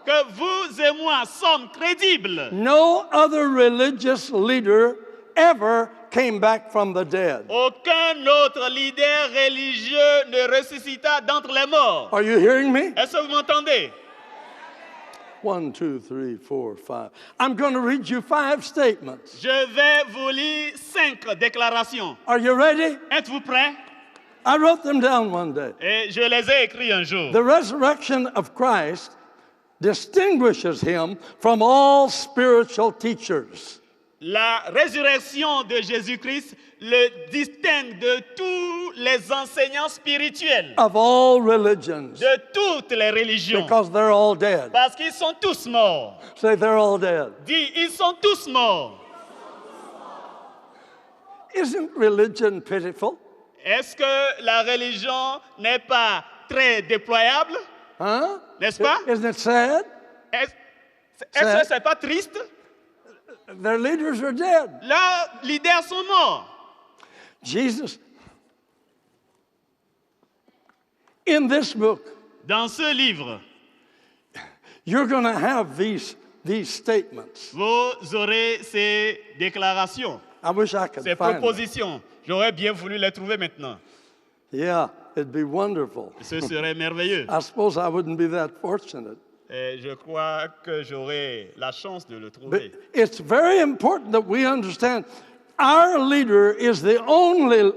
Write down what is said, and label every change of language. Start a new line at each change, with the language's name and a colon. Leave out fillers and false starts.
French: que vous et moi sommes crédibles.
English: No other religious leader ever came back from the dead.
French: Aucun autre leader religieux ne ressuscita d'entre les morts.
English: Are you hearing me?
French: Est-ce que vous m'entendez?
English: 1, 2, 3, 4, 5. I'm going to read you 5 statements.
French: Je vais vous lire 5 déclarations.
English: Are you ready?
French: Êtes-vous prêts?
English: I wrote them down one day.
French: Et je les ai écrits un jour.
English: The resurrection of Christ distinguishes him from all spiritual teachers.
French: La résurrection de Jésus-Christ le distingue de tous les enseignants spirituels,
English: Of all religions,
French: de toutes les religions,
English: because they're all dead.
French: parce qu'ils sont tous morts.
English: Say they're all dead.
French: Dis, ils sont tous morts.
English: Isn't religion pitiful?
French: Est-ce que la religion n'est pas très déployable?
English: Huh?
French: N'est-ce pas?
English: Isn't it sad?
French: Est-ce que c'est pas triste?
English: Their leaders are dead.
French: Leurs leaders sont morts.
English: Jesus, in this book,
French: Dans ce livre,
English: you're going to have these statements.
French: vous aurez ces déclarations,
English: I wish I could
French: ces
English: find them.
French: propositions. J'aurais bien voulu les trouver maintenant.
English: Yeah, it'd be wonderful.
French: Ce serait merveilleux.
English: I suppose I wouldn't be that fortunate.
French: Et je crois que j'aurai la chance de le
English: But
French: trouver.
English: it's very important that we understand our leader is the only.